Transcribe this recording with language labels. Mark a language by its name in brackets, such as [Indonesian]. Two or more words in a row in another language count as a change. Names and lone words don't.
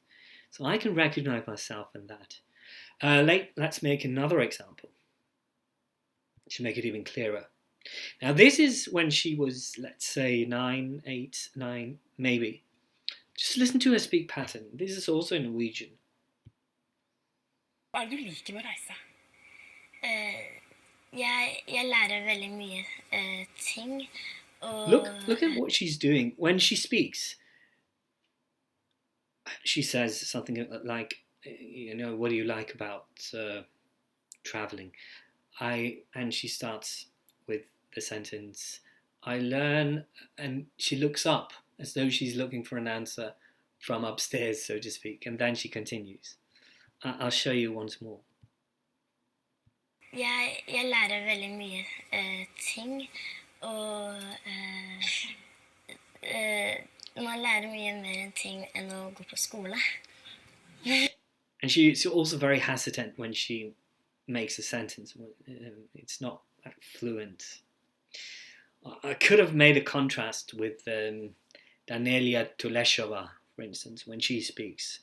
[English] So I can recognize myself in that. Let's make another example to make it even clearer. Now this is when she was, let's say, 9, 8, 9, maybe. Just listen to her speak pattern. This is also in Norwegian. [Norwegian] Hva er det du liker med å reise? Jeg lærer veldig mye ting. [English] Look at what she's doing when she speaks. She says something like, what do you like about traveling? And she starts with the sentence, I learn, and she looks up as though she's looking for an answer from upstairs, so to speak, and then she continues. I'll show you once more. [Norwegian] Jeg lærer veldig mye ting, og man lærer mye mer enn ting enn å gå på skole. [English] And she's also very hesitant when she makes a sentence. It's not fluent. I could have made a contrast with Danelia Tuleshova, for instance, when she speaks.